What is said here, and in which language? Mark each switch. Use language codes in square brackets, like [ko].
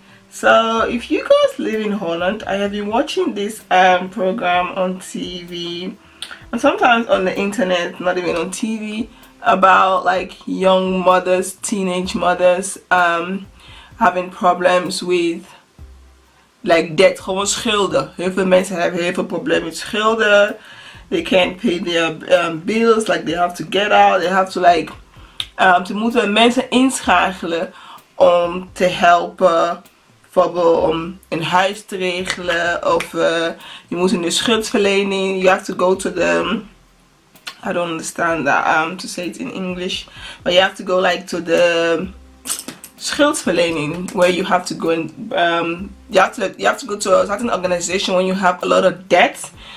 [en] So if you guys live in Holland, I have been watching this program on TV and sometimes on the internet, not even on TV, about like young mothers, teenage mothers having problems with like debt, [nl] gewoon schulden. Heel veel mensen hebben heel veel problemen met schulden. [en] They can't pay their bills, like they have to get out, they have to like [nl] ze moeten mensen inschakelen om te helpen, bijvoorbeeld om een huis te regelen, of je moet in de schuldverlening, [en] you have to go to the, I don't understand that to say it in English, but you have to go like to the schuldenverlening, where you have to go and you have to go to a certain organization when you have a lot of debt.